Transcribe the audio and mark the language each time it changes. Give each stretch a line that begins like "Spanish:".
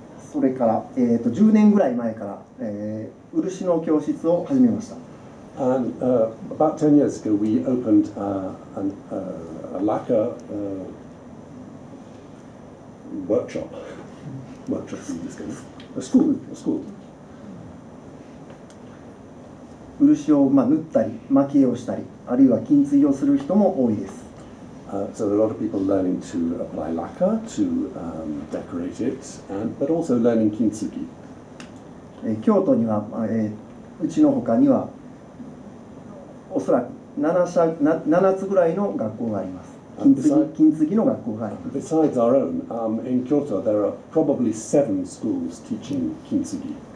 Japanese: それから、10年ぐらい前から、漆の教室を始めました。
English: And about 10 years ago, we opened a lacquer workshop. Workshop in this case. A school.
Japanese: 漆を塗ったり蒔絵をしたりあるいは金継ぎをする人も多いです。
English: So there are a lot of people learning to apply lacquer, to decorate it, but also learning kintsugi.
Japanese: 京都には、うちの他にはおそらく7つぐらいの学校があります。金継ぎの学校があります。
English: Besides our own, in Kyoto there are probably 7 schools teaching kintsugi.